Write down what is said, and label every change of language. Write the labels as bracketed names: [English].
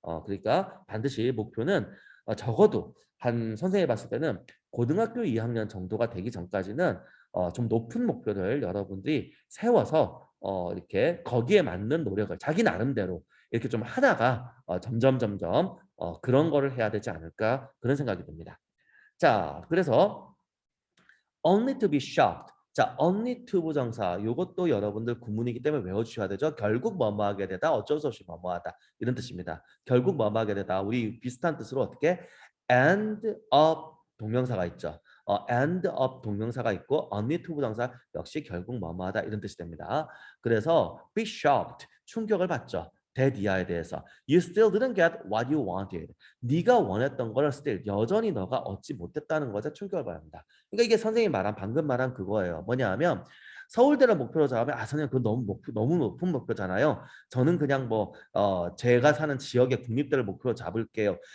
[Korean] 그러니까 반드시 목표는 적어도 한 선생님이 봤을 때는 고등학교 2학년 정도가 되기 전까지는 좀 높은 목표를 여러분들이 세워서 이렇게 거기에 맞는 노력을 자기 나름대로 이렇게 좀 하다가 점점 그런 거를 해야 되지 않을까 그런 생각이 듭니다. 자, 그래서 [English] only to be shocked. [Korean] 자, only to 부정사 이것도 여러분들 구문이기 때문에 외워주셔야 되죠. 결국 뭐뭐하게 되다, 어쩔 수 없이 뭐뭐하다 이런 뜻입니다. 결국 뭐뭐하게 되다. 우리 비슷한 뜻으로 어떻게 [English] end up [Korean] 동명사가 있죠. end up 동명사가 있고 only to 부정사 역시 결국 뭐뭐하다 이런 뜻이 됩니다. 그래서 be shocked 충격을 받죠. 대디아에 대해서 [English] you still didn't get what you wanted. [Korean] 네가 원했던 걸 still 여전히 너가 얻지 못했다는 것에 충격을 받는다. 그러니까 이게 선생님이 방금 말한 그거예요. 뭐냐 하면 서울대를 목표로 잡으면 선생님 그건 너무 높은 목표잖아요. 저는 그냥 제가 사는 지역의 국립대를 목표로 잡을게요.